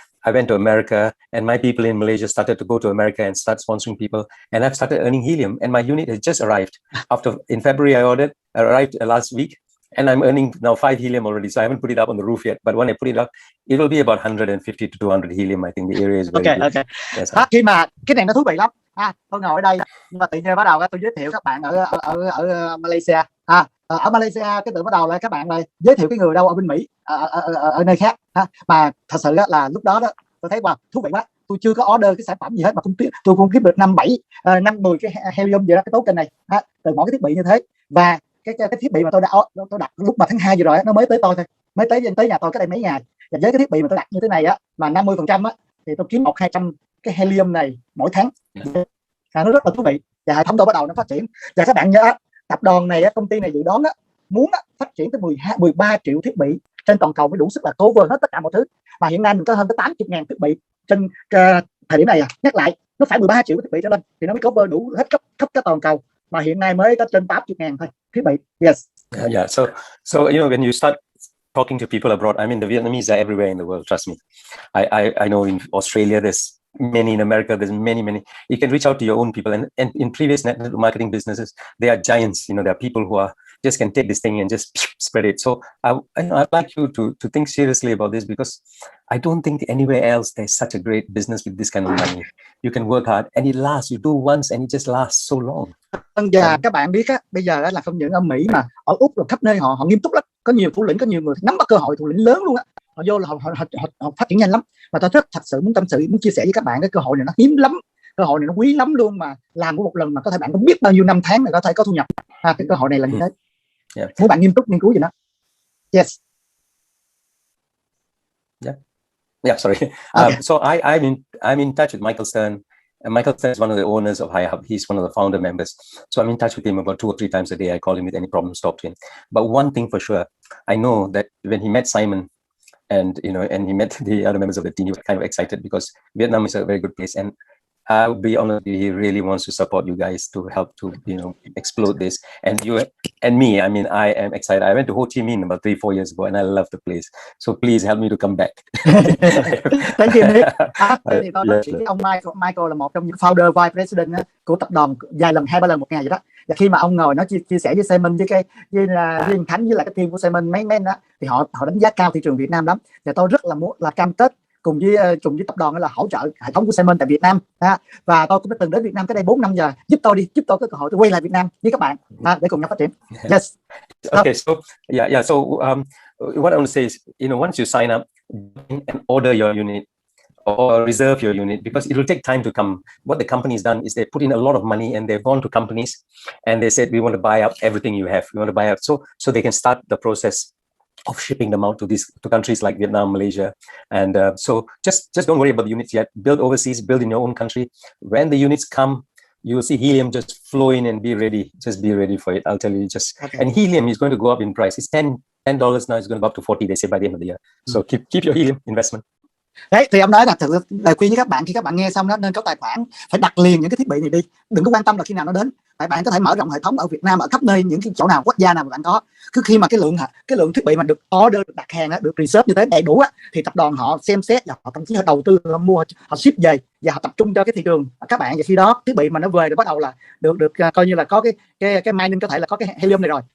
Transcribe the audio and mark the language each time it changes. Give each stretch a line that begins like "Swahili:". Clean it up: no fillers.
English: I went to America, and my people in Malaysia started to go to America and start sponsoring people. And I've started earning helium, and my unit has just arrived. In February, I arrived last week. And I'm earning now 5 helium already, so I haven't put it up on the roof yet. But when I put it up, it will be about 150 to 200 helium. I think the area is very good. Okay.
Vietnamese: Yes, khi mà cái này nó thú vị lắm. Tôi ngồi ở đây, nhưng mà tự nhiên bắt đầu tôi giới thiệu các bạn ở Malaysia. Ở Malaysia cái tự bắt đầu là các bạn này giới thiệu cái người đâu ở bên Mỹ, ở nơi khác. Mà thật sự là lúc đó tôi thấy thú vị quá. Tôi chưa có order cái sản phẩm gì hết mà tôi cũng kiếm được 5-10 cái helium gì đó, cái token này từ mỗi cái thiết bị như thế. Và cái thiết bị mà tôi đặt lúc mà tháng 2 vừa rồi nó mới tới tôi thôi, mới tới nhà tôi cách đây mấy ngày. Và với cái thiết bị mà tôi đặt như thế này á, mà 50% á, thì tôi kiếm 100-200 cái helium này mỗi tháng. Nó rất là thú vị. Và hệ thống tôi bắt đầu nó phát triển. Và các bạn nhớ, tập đoàn này, công ty này dự đoán muốn phát triển tới 13 triệu thiết bị trên toàn cầu mới đủ sức là cover hết tất cả mọi thứ. Mà hiện nay mình có hơn tới 80.000 thiết bị trên thời điểm này. Nhắc lại, nó phải 13 triệu thiết bị trở lên thì nó mới cover đủ hết khắp cả toàn cầu. Mà hiện nay mới có trên 80.000 thôi thiết bị.
English: Yes. Yeah. So when you start talking to people abroad, I mean, the Vietnamese are everywhere in the world. Trust me. I know in Australia there's many, in America there's many. You can reach out to your own people, and in previous network marketing businesses, they are giants. There are people who just can take this thing and just spread it. So I'd like you to think seriously about this, because I don't think anywhere else there's such a great business with this kind of money. You can work hard and it lasts. You do once and it just lasts so long.
Vietnamese: Và các bạn biết bây giờ là không những ở Mỹ mà ở Úc rồi khắp nơi họ nghiêm túc lắm. Có nhiều thủ lĩnh, có nhiều người nắm bắt cơ hội, thủ lĩnh lớn luôn á. Họ vô là họ phát triển nhanh lắm. Và tôi thật sự muốn tâm sự, muốn chia sẻ với các bạn cái cơ hội này nó hiếm lắm, cơ hội này nó quý lắm luôn, mà làm của một lần mà có thể bạn không biết bao nhiêu năm tháng này có thể có thu nhập. Cái cơ hội này là như thế. Muốn bạn nghiêm túc nghiên cứu gì đó.
English: Yes. Yeah. Sorry. So I'm in touch with Michael Stern. And Michael Stern is one of the owners of iHub. He's one of the founder members. So I'm in touch with him about 2 or 3 times a day. I call him with any problems, talk to him. But one thing for sure, I know that when he met Simon and he met the other members of the team, he was kind of excited because Vietnam is a very good place. And I'll be honest, he really wants to support you guys to help to explode this. And you and me, I mean, I am excited. I went to Ho Chi Minh about 3-4 years ago, and I love the place. So please help me to come back. Thank you, Nick.
Vietnamese: Thì tôi nói chuyện với ông Michael là một trong những founder, vice president của tập đoàn, vài lần 2-3 lần một ngày vậy đó. Và khi mà ông ngồi nói chia sẻ với Simon, với Liên Khánh, với lại cái team của Simon mấy đó, thì họ đánh giá cao thị trường Việt Nam lắm. Và tôi rất là muốn là cam kết cùng với tập đoàn là hỗ trợ hệ thống của Simon tại Việt Nam. Và tôi cũng đã từng đến Việt Nam tới đây 4 năm giờ. Giúp tôi có cơ hội tôi quay lại Việt Nam với các bạn để cùng nhau phát triển.
English: Yes. Okay, so so what I want to say is, once you sign up and order your unit or reserve your unit, because it will take time to come. What the company's done is they put in a lot of money and they've gone to companies and they said, we want to buy up everything you have. We want to buy up so they can start the process of shipping them out to countries like Vietnam, Malaysia, and so just don't worry about the units yet. Build overseas, build in your own country. When the units come, you will see helium just flow in and be ready. Just be ready for it. I'll tell you. And helium is going to go up in price. It's $10 now. It's going to go up to $40. They say by the end of the year. So keep your helium investment.
Vietnamese: Đấy thì ông nói là thực sự lời khuyên với các bạn, khi các bạn nghe xong đó nên có tài khoản, phải đặt liền những cái thiết bị này đi, đừng có quan tâm là khi nào nó đến. Tại bạn có thể mở rộng hệ thống ở Việt Nam, ở khắp nơi, những cái chỗ nào, quốc gia nào mà bạn có. Cứ khi mà cái lượng thiết bị mà được order, được đặt hàng, được reserve như thế đầy đủ á, thì tập đoàn họ xem xét và họ thậm chí họ đầu tư, họ mua, họ ship về và họ tập trung cho cái thị trường các bạn. Và khi đó thiết bị mà nó về rồi bắt đầu là được coi như là có cái mining, có thể là có cái helium này rồi.